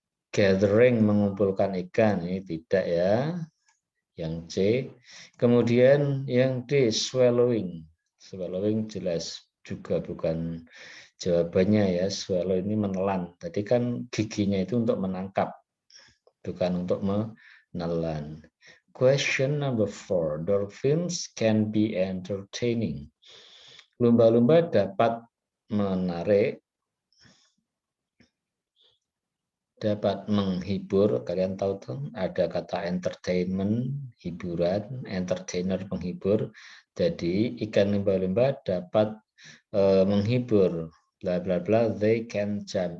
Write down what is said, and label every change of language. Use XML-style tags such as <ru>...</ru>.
<id>Gathering, mengumpulkan ikan, ini tidak ya. Yang C. Kemudian yang D, swallowing. Swallowing jelas juga bukan jawabannya ya. Swallow ini menelan. Tadi kan giginya itu untuk menangkap, bukan untuk menelan.</id> <en>Question number 4. Dolphins can be entertaining.</en> <id>Lumba-lumba dapat menarik, dapat menghibur. Kalian tahu tuh ada kata entertainment, hiburan, entertainer, penghibur. Jadi ikan lumba-lumba dapat menghibur, bla bla bla,</id> <en>they can jump.</en>